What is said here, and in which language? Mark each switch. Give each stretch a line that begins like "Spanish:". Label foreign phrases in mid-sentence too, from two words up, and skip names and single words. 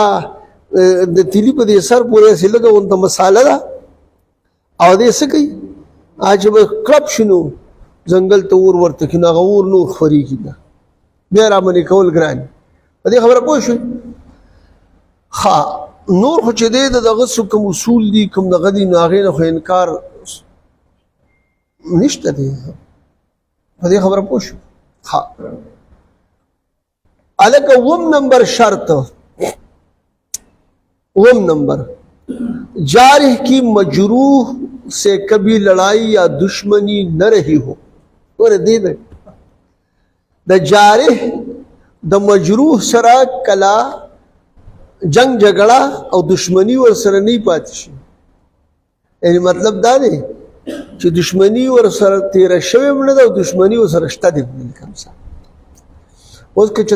Pashto: د تیلي په دې سر پورې هسې لږه غونته مساله ده او دې څه کوي چې به کړپ شي نو ځنګل ته اور ورته کړي نو هغه اور نور خورېږي بیا رامنې کول ګران په دې خبره پوه شوئ ښه نور خو چې دی د دغه څه کوم اصول دي کوم دغه دي نو هغې نه خو انکار نشته دی په دې خبره پوه شو ښه هلکه اووم نمبر شرط اوم نمبر جارح
Urdu: کی مجروح سے کبھی لڑائی یا دشمنی نہ رہی ہو
Pashto: اور دې د جارح د مجروح سره کلا جنگ جګړه او دشمنی ور سره نه پاتې شي یعنی مطلب دا دی چې دشمنی ور سره تیره شوې نه ده او دشمنی ور سره شته دی کوم څه اوس که